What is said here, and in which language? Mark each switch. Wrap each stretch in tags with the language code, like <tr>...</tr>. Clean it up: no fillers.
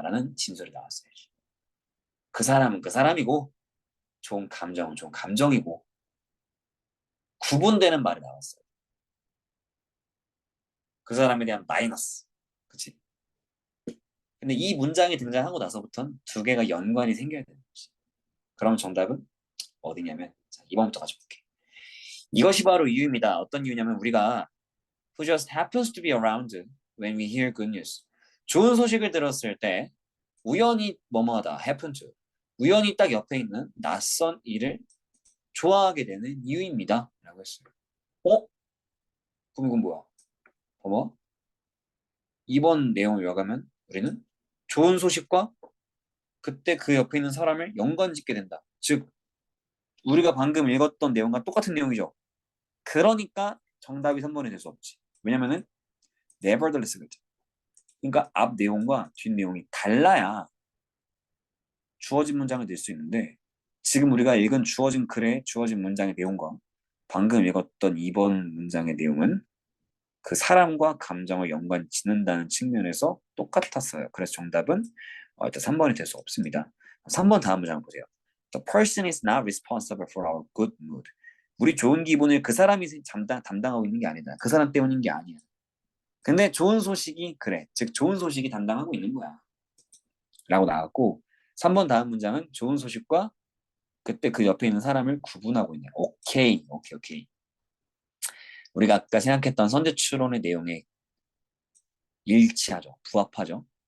<ko>라는 진술이 나왔어야지. 그 사람은 그 사람이고 좋은 감정은 좋은 감정이고 구분되는 말이 나왔어요. 그 사람에 대한 마이너스. 그치? 근데 이 문장이 등장하고 나서부터는 두 개가 연관이 생겨야 되는 거지. 그럼 정답은 어디냐면 자, 2번부터 가져볼게. 이것이 바로 이유입니다. 어떤 이유냐면 우리가</ko> <en>who just happens to be around when we hear good news.</en> <ko>좋은 소식을 들었을 때 우연히 뭐뭐하다</ko> <en>happen to</en> <ko>우연히 딱 옆에 있는 낯선 일을 좋아하게 되는 이유입니다. 라고 했어요. 어? 그럼 이건 뭐야? 봐봐. 이번 내용을 요약하면 우리는 좋은 소식과 그때 그 옆에 있는 사람을 연관짓게 된다. 즉 우리가 방금 읽었던 내용과 똑같은 내용이죠. 그러니까 정답이 3번이 될 수 없지. 왜냐면은 nevertheless 그랬죠. 그러니까 앞 내용과 뒷 내용이 달라야 주어진 문장을 낼 수 있는데 지금 우리가 읽은 주어진 글의 주어진 문장의 내용과 방금 읽었던 2번 문장의 내용은 그 사람과 감정을 연관 짓는다는 측면에서 똑같았어요. 그래서 정답은 일단 3번이 될 수 없습니다. 3번 다음 문장 보세요.</ko> <en>The person is not responsible for our good mood.</en> <ko>우리 좋은 기분을 그 사람이 담당하고 있는 게 아니다. 그 사람 때문인 게 아니야. 근데 좋은 소식이 그래. 즉 좋은 소식이 담당하고 있는 거야. 라고 나왔고 3번 다음 문장은 좋은 소식과 그때 그 옆에 있는 사람을 구분하고 있네. 오케이. 우리가 아까 생각했던 선제 추론의 내용에 일치하죠. 부합하죠.</ko>